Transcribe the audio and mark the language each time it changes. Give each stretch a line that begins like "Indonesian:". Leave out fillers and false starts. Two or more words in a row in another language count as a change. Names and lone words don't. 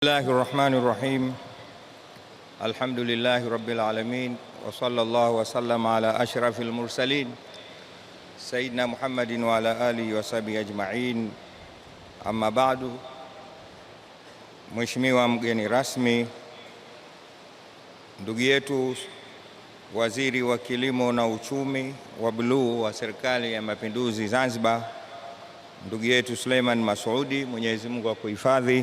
Arabic: بسم الله الرحمن الرحيم. الحمد لله رب العالمين وصلى الله وسلم على أشرف المرسلين سيدنا محمد وعلى آله وصحبه أجمعين. أما بعد.
Swahili: Mheshimiwa mgeni rasmi, ndugu yetu Waziri wa Kilimo na Uchumi wa Buluu wa Serikali ya Mapinduzi Zanzibar, ndugu yetu Suleiman Masudi, Mwenyezi Mungu akuhifadhi.